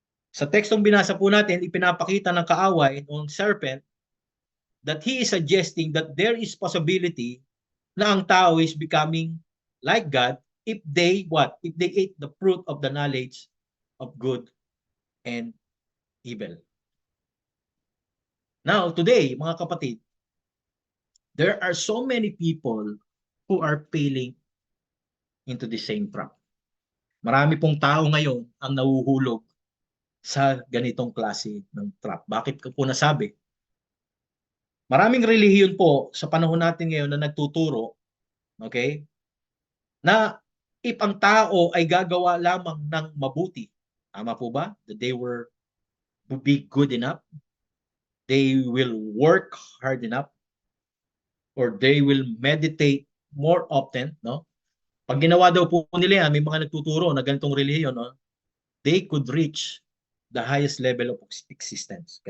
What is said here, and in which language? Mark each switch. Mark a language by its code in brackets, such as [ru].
[tl] Sa tekstong binasa po natin, ipinapakita ng kaaway ng [en] serpent that he is suggesting that there is possibility [tl] na ang tao [en] is becoming like God if they If they ate the fruit of the knowledge of good and evil. Now, today, [tl] mga kapatid, [en] there are so many people who are falling into the same trap. [tl] Marami pong tao ngayon ang nahuhulog sa ganitong klase ng trap. Bakit ko po nasabi? Maraming relihiyon po sa panahon natin ngayon na nagtuturo, okay, na if ang tao ay gagawa lamang ng mabuti, tama po ba? [en] That they will be good enough, they will work hard enough, or they will meditate more often, [tl] Pag ginawa daw po nila yan, may mga nagtuturo na ganitong relihiyon, [en] they could reach the highest level of existence.